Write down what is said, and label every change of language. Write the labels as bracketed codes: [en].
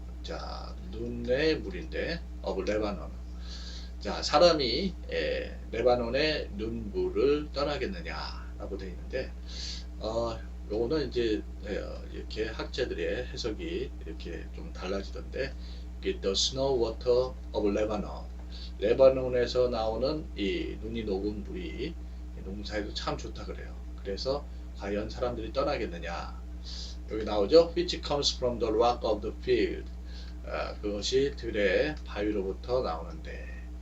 [ko] 자, 눈의 물인데 of Lebanon. 자, 사람이 레바논의 눈물을 떠나겠느냐라고 되어 있는데 요거는 이제 이렇게 학자들의 해석이 이렇게 좀 달라지던데 [en] The snow water of Lebanon. [ko] 레바논에서 나오는 이 눈이 녹은 물이 농사에도 참 좋다 그래요. 그래서 과연 사람들이 떠나겠느냐? 여기 나오죠. [en] Which comes from the rock of the field. [ko] 그것이 들의 바위로부터 나오는데.